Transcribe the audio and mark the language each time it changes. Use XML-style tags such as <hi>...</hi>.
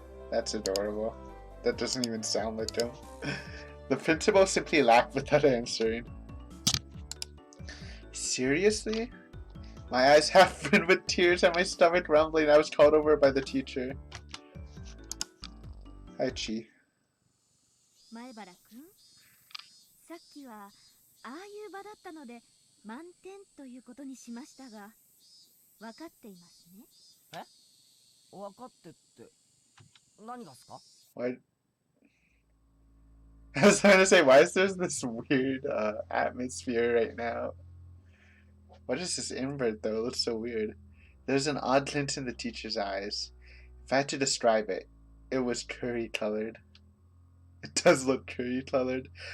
<en>That's adorable. That doesn't even sound like him. The principal simply laughed without answering. Seriously? My eyes half filled with tears and my stomach rumbling. I was called over by the teacher. Hi, Chi.</en> <ja>前原くん、さっきはああいう場だったので満点ということにしましたが、分かっていますね。え？分かってって何がですか？</ja> <en>What? I was trying to say, why is there this weird atmosphere right now? What is this invert though? It looks so weird. There's an odd glint in the teacher's eyes. If I had to describe it, it was curry colored. It does look curry colored.</en>